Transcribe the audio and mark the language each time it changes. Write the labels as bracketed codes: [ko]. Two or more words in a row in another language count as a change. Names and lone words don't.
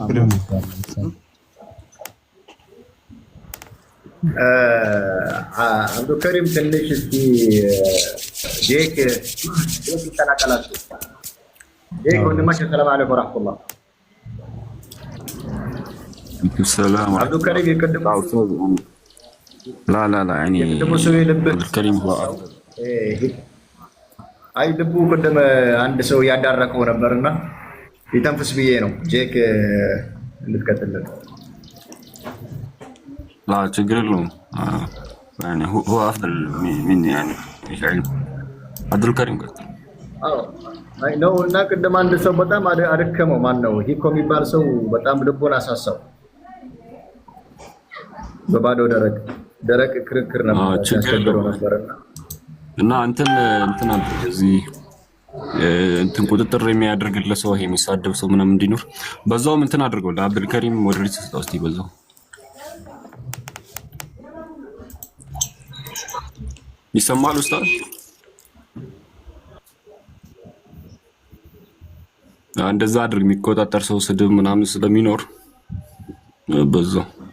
[am] አብዱልከሪም ትንሽ እስኪ ጄክ ይተናቀላችሁ። ጄክ ወንድማችን [ar] السلام عليكم ورحمة الله። [am] ሰላም አብዱልከሪም ይቀድም [ar] لا يعني الكريم هو [am] አይ ልቡ ቅድም አንድ ሰው ያዳረቀው ነበርና ይተንፍስ ብዬ ነው። ጄክ እንድትቀጥልልን [ar] لا تقول له يعني هو افضل مني يعني ايش علم عبد الكريم قلت [am] አይ ነው እና ቅድም አንድ ሰው በጣም አደከመው። ማን ነው ሂኮ የሚባል ሰው በጣም ልቦን አሳሳው። በባዶ ደረቅ ክርክር ነበር ያስቸግረው ነበርና እና እንትን አድርግ እዚህ እንትን ቁጥጥር የሚያደርግለት ሰው ይሄ የሚሳደብ ሰው ምናምን እንዲኖር በዛውም እንትን አድርገው ለአብዱል ከሪም ሞዴሬት ተስጣው እስቲ በዛው ይሰማል ኡስታዝ እንደዛ አድርግ የሚቆጣጠር ሰው ስድብ ምናምን ስለሚኖር በዛው